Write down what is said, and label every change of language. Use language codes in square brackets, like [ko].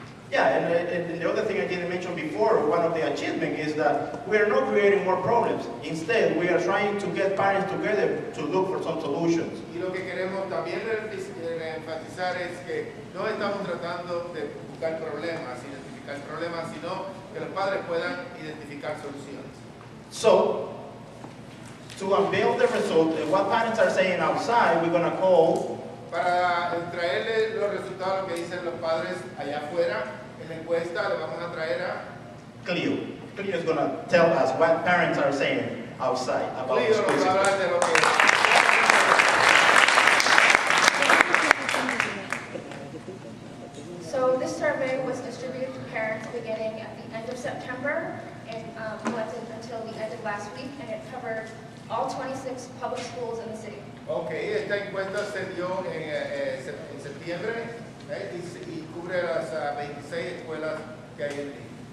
[en] yeah, and the other thing I didn't mention before, one of the achievements is that we are not creating more problems. Instead, we are trying to get parents together to look for some solutions. [es] Y lo que queremos también enfatizar es que no estamos tratando de buscar problemas, identificar problemas, sino que los padres puedan identificar soluciones. [en] So, to unveil the result, what parents are saying outside, we're going to call. [es] Para traerle los resultados, lo que dicen los padres allá afuera, en la encuesta le vamos a traer a Cleo. [en] Cleo is going to tell us what parents are saying outside about the Cleo, school [es] nos va a hablar de lo que [en] So this survey was distributed to parents beginning at the end of September and went until the end of last week, and it covered all 26 public schools in the city. [es] Okay, esta encuesta se dio en septiembre y cubre las 26 escuelas que hay en Lynn.